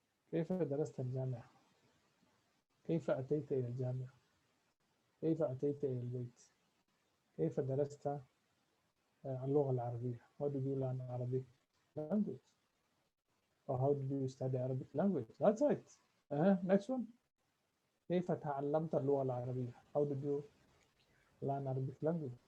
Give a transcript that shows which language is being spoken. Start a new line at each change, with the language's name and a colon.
Arabic: كيف درست الجامعة. كيف أتيت إلى الجامعة. كيف أتيت إلى البيت. كيف درست اللغة العربية.
English: How did you learn Arabic language? Or how did you study Arabic language? That's right. Next one.
Arabic: كيف تعلمت اللغة العربية.
English: How did you learn Arabic language?